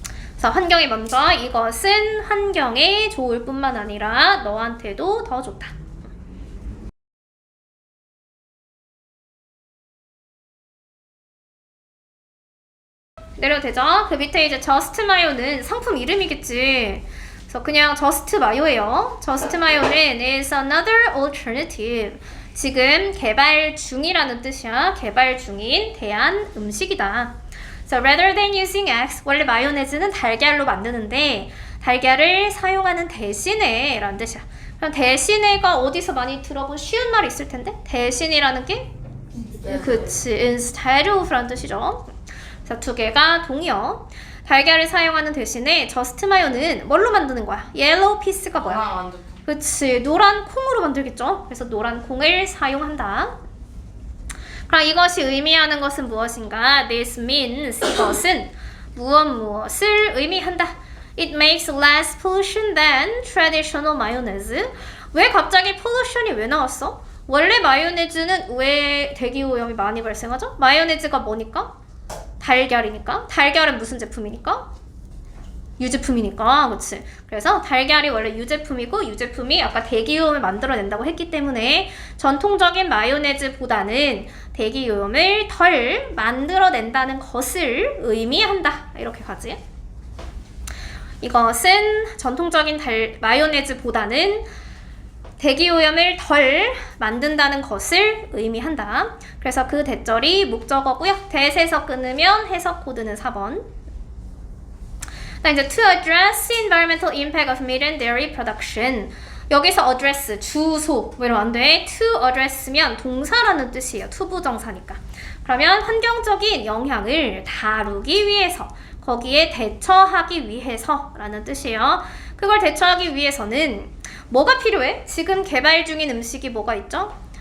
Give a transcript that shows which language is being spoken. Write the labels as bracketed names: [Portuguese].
[Korean] 그래서 환경이 먼저, 이것은 환경에 좋을 뿐만 아니라 너한테도 더 좋다. 내려도 되죠? 그 밑에 이제 just mayo는 상품 이름이겠지. 그래서 그냥 just mayo예요. [English] just mayo는 is another alternative. [Korean] 지금 개발 중이라는 뜻이야. 개발 중인 대안 음식이다. [English] So rather than using eggs, [Korean] 원래 마요네즈는 달걀로 만드는데 달걀을 사용하는 대신에 라는 뜻이야. 그럼 대신에가 어디서 많이 들어본 쉬운 말이 있을 텐데 대신이라는 게 그치, [English] instead of [Korean] 라는 뜻이죠. 자, 두 개가 동의어. 달걀을 사용하는 대신에 저스트 마요는 뭘로 만드는 거야? 옐로우 피스가 뭐야? 그치, 노란 콩으로 만들겠죠? 그래서 노란 콩을 사용한다. 그럼 이것이 의미하는 것은 무엇인가? [English] This means [Korean] 이것은 무엇을 의미한다. [English] It makes less pollution than traditional mayonnaise. [Korean] 왜 갑자기 pollution이 왜 나왔어? 원래 마요네즈는 왜 대기오염이 많이 발생하죠? 마요네즈가 뭐니까? 달걀이니까. 달걀은 무슨 제품이니까? 유제품이니까. 그치? 그래서 달걀이 원래 유제품이고 유제품이 아까 대기오염을 만들어낸다고 했기 때문에 전통적인 마요네즈보다는 대기오염을 덜 만들어낸다는 것을 의미한다. 이렇게 가지. 이것은 전통적인 마요네즈보다는 대기오염을 덜 만든다는 것을 의미한다. 그래서 그 대절이 목적어고요. 대에서 끊으면 해석 코드는 4번. [English] 이제 to address environmental impact of meat and dairy production. [Korean] 여기서 address, 주소 뭐 이러면 안 돼. to address면 동사라는 뜻이에요. 투부정사니까. 그러면 환경적인 영향을 다루기 위해서, 거기에 대처하기 위해서 라는 뜻이에요. 그걸 대처하기 위해서는 뭐가 필요해? 지금 개발 중인 음식이 뭐가 있죠?